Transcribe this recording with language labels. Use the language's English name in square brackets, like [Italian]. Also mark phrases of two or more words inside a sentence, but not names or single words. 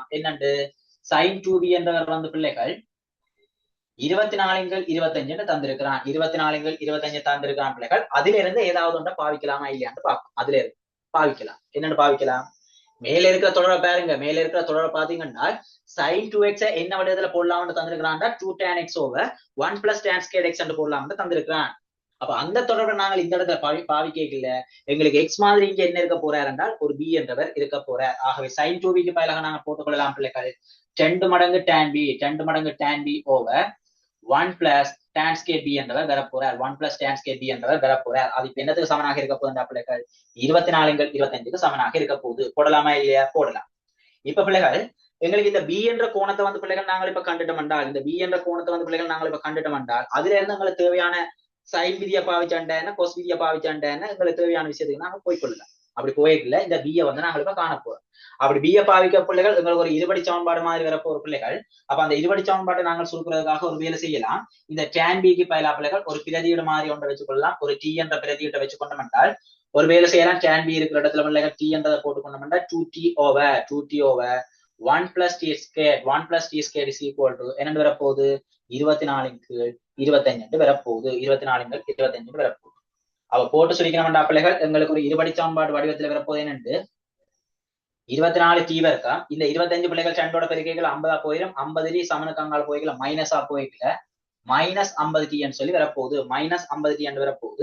[Tamil] என்னண்டு sin 2b என்றவர் வந்து பிள்ளைகள் 24 25 தந்திருக்கிறான், 24 25 தந்திருக்கிறான் பிள்ளைகள். அதுல இருந்து ஏதாவது ஒன்றை பாவிக்கலாமா இல்லையான்னு பார்ப்போம். அதுல இருந்து பாவிக்கலாம். என்னன்னு பாவிக்கலாம், மேல இருக்கிற தொடரை பாருங்க, மேல இருக்கிற தொடரை பாத்தீங்கன்னா sin 2x என்ன வடிவத்துல போடலாம்னு தந்திருக்கிறான், [English] 2 tan x over 1 plus tan squared x [Tamil] போடலாம்னு தந்திருக்கிறான். அப்ப அந்த தொடர்பை நாங்கள் இந்த இடத்துல பாவிக்கல. எங்களுக்கு x மாதிரி இங்க என்ன இருக்க போறார் என்றால் ஒரு b என்றவர் இருக்க போறார். ஆகவே sin 2bக்கு பதிலாக நாங்கள் போட்டுக்கொள்ளலாம் பிள்ளைகள் 2 மடங்கு [English] tan b over 1 plus tan squared b [Tamil] என்றவர் வரப்போறார், [English] 1 plus tan squared b [Tamil] என்றவர் வரப்போறார். அது இப்ப என்னத்துக்கு சமனாக இருக்க போகுதுன்றா பிள்ளைகள் 24 25க்கு சமனாக இருக்க போகுது. போடலாமா இல்லையா, போடலாம். இப்ப பிள்ளைகள் எங்களுக்கு இந்த b என்ற கோணத்தை வந்து பிள்ளைகள் நாங்கள் இப்ப கண்டுட்டோம் என்றால், இந்த b என்ற கோணத்தை வந்து பிள்ளைகள் நாங்கள் இப்ப கண்டுட்டோம் என்றால் அதுல இருந்து எங்களுக்கு தேவையான சைன் விதியை பாவிச்சாண்டேன்னா கொஸ் விதியை பாவிச்சாண்டேன்னா எங்களுக்கு தேவையான விஷயத்துக்கு நாங்க போய்கொள்ளலாம். அப்படி போய்க்கல இந்த பியை வந்து நாங்கள் இப்ப காண போறோம். அப்படி பியை பாவிக்க பிள்ளைகள் எங்களுக்கு ஒரு இருபடி சமன்பாடு மாதிரி வரப்போ ஒரு பிள்ளைகள். அப்ப அந்த இருபடி சமன்பாட்டை நாங்கள் சுருக்கிறதுக்காக ஒரு வேலை செய்யலாம். இந்த [English] tan b [Tamil] க்கு பதிலா பிள்ளைகள் ஒரு பிரதியீடு மாதிரி ஒன்றை வச்சுக்கொள்ளலாம். ஒரு t என்ற பிரதியீட்டை வச்சுக்கொண்டோம் என்றால் ஒரு வேலை செய்யலாம். [English] tan b [Tamil] இருக்கிற இடத்துல பிள்ளைகள் t என்றதை போட்டுக்கொண்டோம் என்றால் [English] 2t over 1 plus t squared is equal to [Tamil] என்னன்னு வரப்போகுது 24 கீழ் 25 வரப்போகுது, 24 கீழ் 25 வரப்போகுது. அவ போட்டு சுருக்கணும்டா பிள்ளைகள் எங்களுக்கு ஒரு இருபடி சமன்பாடு வடிவத்துல வரப்போகுது. என்னண்டு 24 t இருக்கா, இந்த 25 பிள்ளைகள் சண்டோட பெருக்கைகள் 50 போயிடும், 50 சமனுக்கு அங்கால போய்க்கல மைனஸா போய்க்கல -50t சொல்லி வரப்போகுது, -50t வரப்போகுது.